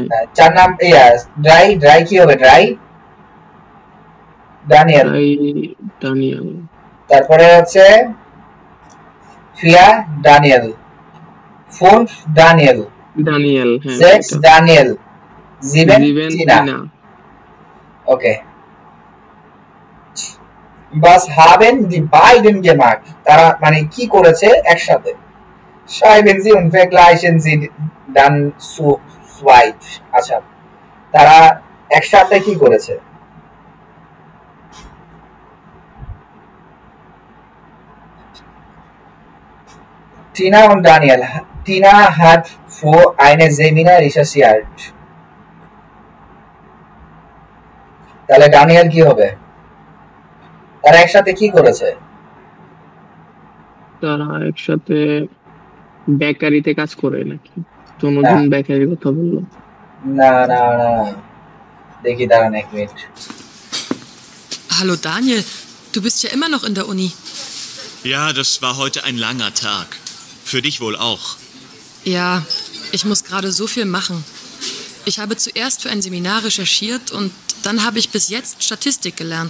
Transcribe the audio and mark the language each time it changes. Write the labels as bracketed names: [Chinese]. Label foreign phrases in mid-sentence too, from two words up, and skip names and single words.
[Bangla] 4 নাম্বার ড্রাই কি হবে? ড্রাই ডানিয়েল। ডানিয়েল। তারপরে হচ্ছে ফিয়া ডানিয়েল, ফোন ডানিয়েল, ডানিয়েল, হ্যাঁ। সেক্স ডানিয়েল, জিভেন টিনা। ওকে। [German] Was haben die beiden gemacht? [Bangla] তারা মানে কি করেছে একসাথে? [German] Schreiben Sie und vergleichen Sie dann zu zweit. [Bangla] আচ্ছা, তারা একসাথে কি করেছে? [German] Tina und Daniel. Tina hat vor eine Seminar recherchiert. [Bangla] তাহলে ডানিয়েল কি হবে? তারা একসাথে কি করেছে? তারা একসাথে বেকারিতে কাজ করে নাকি? কোনদিন বেকারির কথা বললো? না না না, দেখি দাঁড়ান এক মিনিট। [German] Hallo Daniel, du bist ja immer noch in der Uni. Ja, das war heute ein langer Tag. Für dich wohl auch. Ja, ich muss gerade so viel machen. Ich habe zuerst für ein Seminar recherchiert und dann habe ich bis jetzt Statistik gelernt.